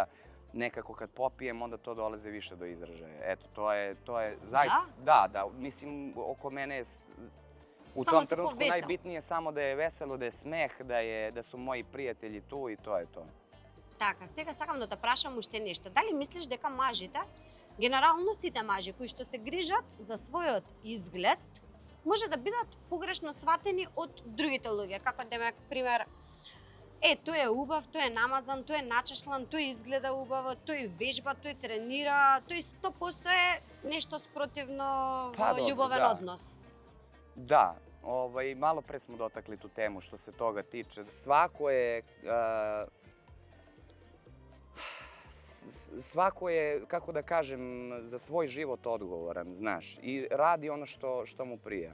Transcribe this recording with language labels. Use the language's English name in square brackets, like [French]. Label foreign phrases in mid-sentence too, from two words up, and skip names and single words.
[Serbian] Nekako kad popijem, onda to dolaze više do izražaja. Eto, to je zaista... Da, mislim, oko mene je u tom trenutku najbitnije samo da je veselo, da je smeh, da su moji prijatelji tu i to je to. [Macedonian] Така, сега сакам да те прашам уште нешто. Дали мислиш дека мажите, генерално сите мажи кои што се грижат за својот изглед, може да бидат погрешно сватени од другите луѓе, како демек, пример, тој е убав, тој е намазан, тој е начешлан, тој изгледа убаво, тој вежба, тој тренира, тој 100% е нешто спротивно во љубовен однос. [Serbian] Da, malo pre smo dotakli tu temu što se toga tiče. Svako je, kako da kažem, za svoj život odgovoran, znaš, i radi ono što mu prija.